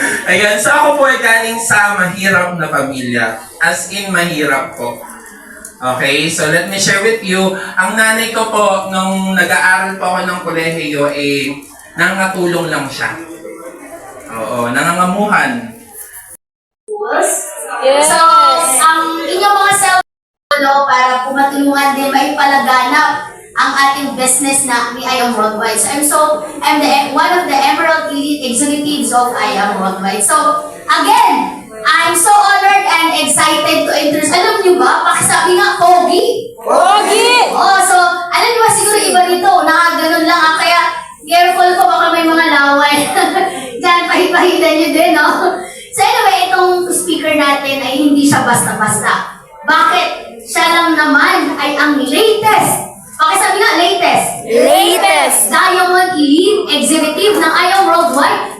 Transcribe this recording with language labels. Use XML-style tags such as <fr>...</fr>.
<tl>Ayan, so ako po ay galing sa mahirap na pamilya. As in, mahirap po.</tl> <en>Okay, so let me share with you.</en> <tl>Ang nanay ko po, nung nag-aaral po ako ng kolehiyo, nangatulong lang siya. Oo, nangangamuhan.</tl> <en>Yes.</en> <tl>So, ang inyong mga para po matulungan din maipalaganap ang ating business na ni I Am Worldwide.</tl> <en>So, I'm one of the Emerald Elite Executives of I Am Worldwide. So, again, I'm so honored and excited to introduce.</en> <tl>Alam niyo ba, pakisabi nga, Pogi? Pogi! Oh, so, alam niyo ba, siguro iba dito, nakaganon lang. Kaya, careful ko baka may mga laway. Diyan, pahipahitan niyo din, no? So, anyway, itong speaker natin ay hindi siya basta-basta. Bakit? Siya lang naman ay ang latest. Pakisabi nga, latest. Latest. Diamond Elite Executive ng I Am Worldwide.</tl>